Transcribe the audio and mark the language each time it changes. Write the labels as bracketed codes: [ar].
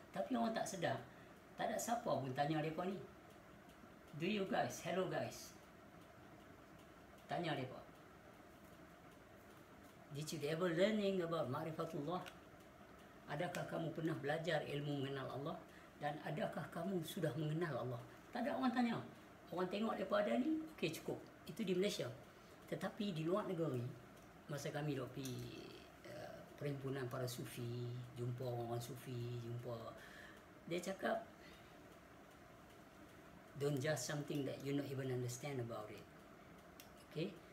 [ms] Tapi orang tak sedar, tak ada siapa pun tanya mereka ni. [en] Do you guys, hello guys, [ms] tanya mereka, [en] did you ever learning about ma'rifatullah? [ms] Adakah kamu pernah belajar ilmu mengenal Allah? Dan adakah kamu sudah mengenal Allah? Tak ada orang tanya. Orang tengok mereka ada ni, okey cukup. Itu di Malaysia. Tetapi di luar negeri, masa kami duk pergi perhimpunan para sufi, jumpa orang sufi, dia cakap, [en] don't judge something that you not even understand about it. Okay?